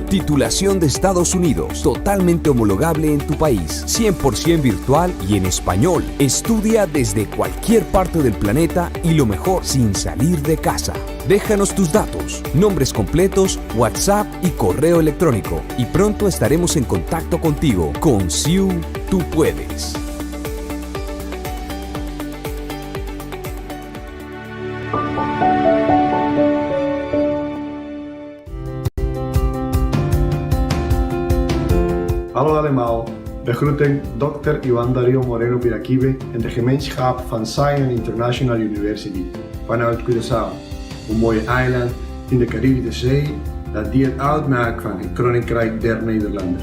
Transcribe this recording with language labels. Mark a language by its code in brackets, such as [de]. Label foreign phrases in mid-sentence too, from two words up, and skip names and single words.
[es] Titulación de Estados Unidos, totalmente homologable en tu país, 100% virtual y en español. Estudia desde cualquier parte del planeta y lo mejor, sin salir de casa. Déjanos tus datos, nombres completos, WhatsApp y correo electrónico, y pronto estaremos en contacto contigo. Con CIU, tú puedes. [nl] Hallo allemaal, we groeten Dr. Ivan Darío Moreno Piraquive en de gemeenschap van Zion International University vanuit Curaçao, een mooie eiland in de Caribische Zee dat deel uitmaakt van het Koninkrijk der Nederlanders.